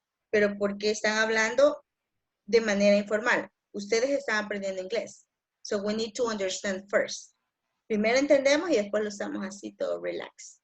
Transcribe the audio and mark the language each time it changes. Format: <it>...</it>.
<es>Pero porque están hablando de manera informal. Ustedes están aprendiendo inglés.</es> <en>So we need to understand first.</en> <es>Primero entendemos y después lo usamos así todo relax.</es>